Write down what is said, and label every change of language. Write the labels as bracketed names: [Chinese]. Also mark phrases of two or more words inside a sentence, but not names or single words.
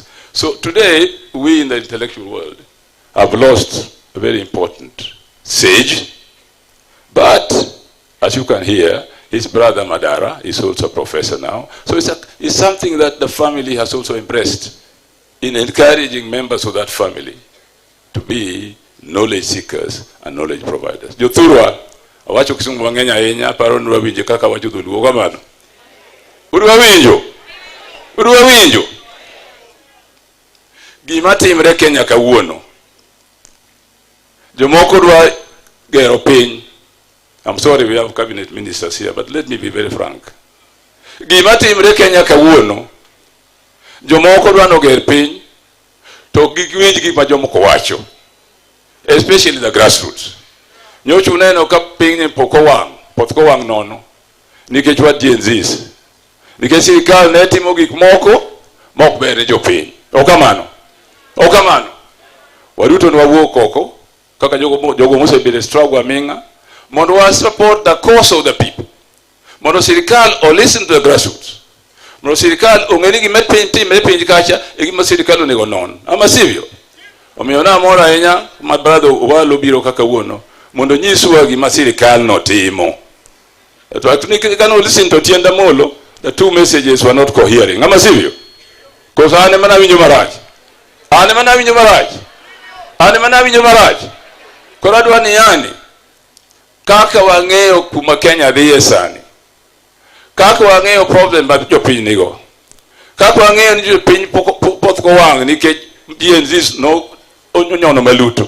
[English] So today, we in the intellectual world have lost a very important sage, but as you can hear, his brother Madara is also a professor now. So it's something that the family has also embraced in encouraging members of that family to be knowledge seekers and knowledge providers. [Luo (Kenya and Tanzania)] Jothurwa, awacho kisungu wangenya yenya, paro nura winje kaka wacho dhulu, ogamano. Uruwa winjo. Gima timre Kenya kawuono. Jomoko dwa gero piny. [English] I'm sorry we have cabinet ministers here, but let me be very frank. [Luo (Kenya and Tanzania)] Gima timre Kenya kawuono, jomoko dwa noger piny, to giwinj gima jomoko wacho, [English] especially the grassroots. [Luo (Kenya and Tanzania)] Nyocha uneno ka piny pok owang' nono, nikech wat Gen Zs. Nikech sirikal ne timo gik moko mok ber ne jopiny. Okamano. Waduto nwawuok oko, kaka jogo mosebedo struggle aminga, mondo wa [English] support the cause of the people. [Luo (Kenya and Tanzania)] Mondo sirikal or [English] listen to the grassroots. [Luo (Kenya and Tanzania)] Mondo sirikal ong'eni gima timre piny kacha e gima sirikal onego non. Ama sivyo? Omiyo namor ahinya ma brother Owalo biro kaka wuono mondo nyiswa gima sirikal no timo. [English] To actually can listen to Tienda Molo, the two messages were not coherent. [Luo (Kenya and Tanzania)] Ama sivyo? Because ane mana winjo marach. Kora dwa ni yani kaka wang'eyo kuma Kenya dhiye sani, kaka wang'eyo problem mag jopiny nigo, Kaka ng'eyo ni jopiny poth kowang' nikech DNZs no onyono maluto.